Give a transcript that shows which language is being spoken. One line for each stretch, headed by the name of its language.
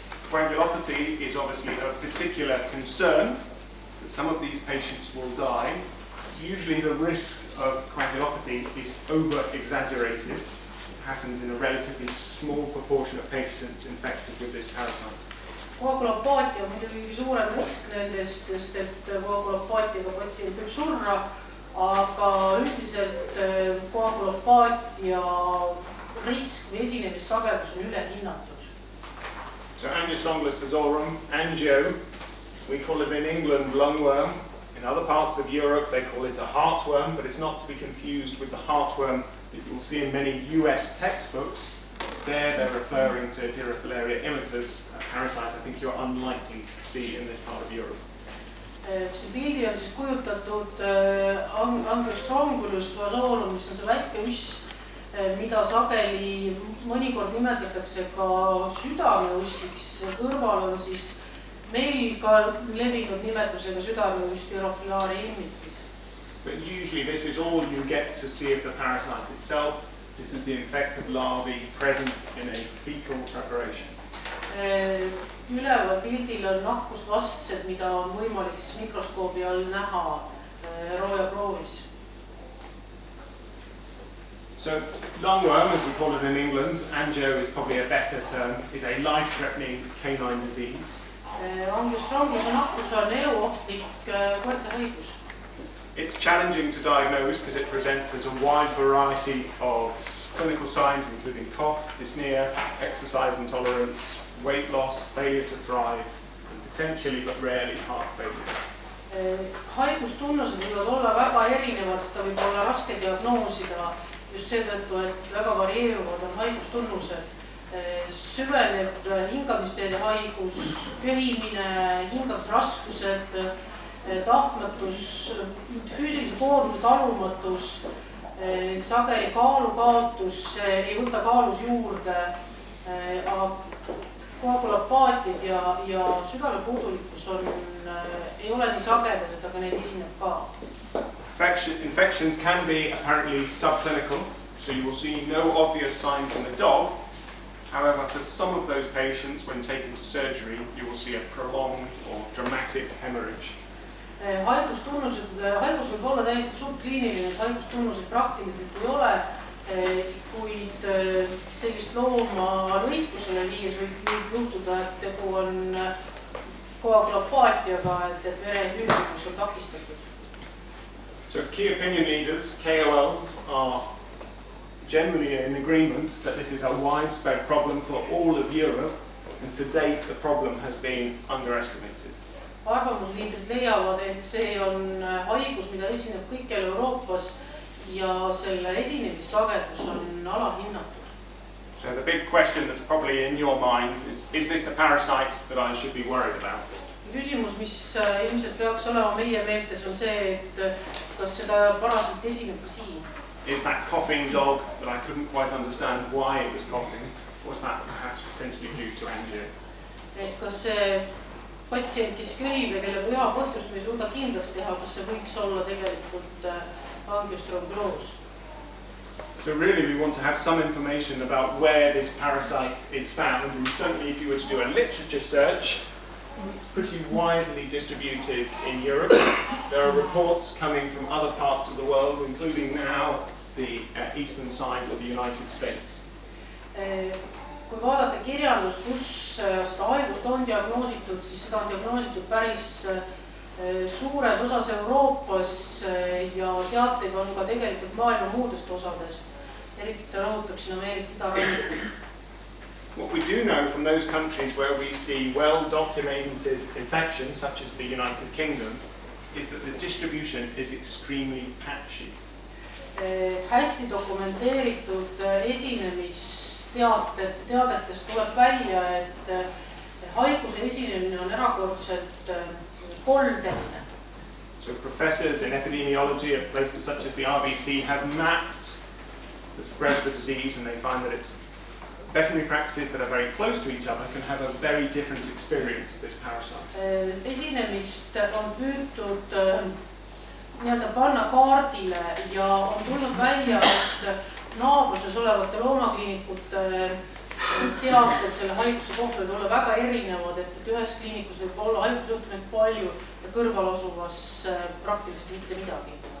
English: Coagulopathy is obviously a particular concern that some of these patients will die. Usually the risk of coagulopathy is over-exaggerated. It happens in a relatively small proportion of patients infected with this parasite.
Estonian: Koagulopaatia on muidugi suurem risk nendest, sest et koagulopaatiaga patsient võib surra, aga üldiselt koagulopaatia risk või esinemissagedus on ülehinnatud.
English: So Angiostrongyulus vasorum, angio, we call it in England lungworm. In other parts of Europe they call it a heartworm, but it's not to be confused with the heartworm that you'll see in many US textbooks. There they're referring to Dirophilaria immitus, a parasite I think you're unlikely to see in this part of Europe.
Estonian: See pildi on siis kujutatud Angiostrongyulus vasorum, mis on see väike uss, mida sageli mõnikord nimetatakse ka südameussiks. Kõrval on siis meil ka levinud nimetusega südameuss Dirophilaria immitus.
English: But usually this is all you get to see of the parasite itself. This is the infected larvae present in a fecal preparation.
Estonian: Üleval pildil on nakkusvastsed, mida on võimalik siis mikroskoobi all näha roojaproovis.
English: So lungworm, as we call it in England, angio is probably a better term, is a life-threatening canine disease.
Estonian: Angiostrongyuluse nakkus on eluohtlik koerte haigus.
English: It's challenging to diagnose because it presents as a wide variety of clinical signs, including cough, dyspnea, exercise intolerance, weight loss, failure to thrive, and potentially but rarely heart failure.
Estonian: Haigustunnused võivad olla väga erinevad, seda võib olla raske diagnoosida just seetõttu, et väga varieeruvad on haigustunnused. Süveneb hingamisteede haigus, köhimine, hingamisraskused, tahtmatus, füüsilise koormuse talumatus, sageli kaalukaotus, ei võta kaalus juurde, koagulopaatiad ja südamepuudulikkus ei ole nii sagedased, aga neid esineb ka.
English: Infections can be apparently subclinical, so you will see no obvious signs in the dog. However, for some of those patients, when taken to surgery, you will see a prolonged or dramatic hemorrhage.
Estonian: Haigus võib olla täiesti subkliiniline, haigustunnused praktiliselt ei ole, kuid sellist looma lõikusele viies võib juhtuda, et tegu on koagulopaatiaga, et vere hüüdlikus on takistatud.
English: So key opinion leaders, KOLs, are generally in agreement that this is a widespread problem for all of Europe, and to date the problem has been underestimated.
Estonian: Arvamusliidrid leiavad, et see on haigus, mida esineb kõikjal Euroopas ja selle esinemissagedus on alahinnatud.
English: So the big question that's probably in your mind is this a parasite that I should be worried about?
Estonian: Küsimus, mis ilmselt peaks olema meie meeltes, on see, et kas seda parasiit esineb ka siin.
English: is that coughing dog that I couldn't quite understand why it was coughing. Was that perhaps potentially due to angio?
Estonian: Et kas see patsient, kes köhib ja kelle püha põhjust me ei suuda kindlaks teha, kas see võiks olla tegelikult Angiostrongyulus?
English: So really we want to have some information about where this parasite is found, and certainly if you were to do a literature search, it's pretty widely distributed in Europe. There are reports coming from other parts of the world, including now the eastern side of the United States.
Estonian: Kui vaadata kirjandust, kus seda haigust on diagnoositud, siis seda on diagnoositud päris suures osas Euroopas ja teateid on ka tegelikult maailma muudest osadest. Eriti ta rõhutab siin Ameerika idarannikul.
English: What we do know from those countries where we see well-documented infections, such as the United Kingdom, is that the distribution is extremely patchy.
Estonian: Hästi dokumenteeritud esinemistteadetest tuleb välja, et haiguse esinemine on erakordselt koldene.
English: So professors in epidemiology at places such as the RBC have mapped the spread of the disease, and they find that it's veterinary practices that are very close to each other can have a very different experience of this parasite.
Estonian: Esinemist on püütud panna kaardile ja on tulnud välja, et naabruses olevate loomakliinikute teated selle haiguse kohta võib olla väga erinevad, et ühes kliinikus võib olla haigusjuhtumeid palju ja kõrval asuvas praktiliselt mitte midagi.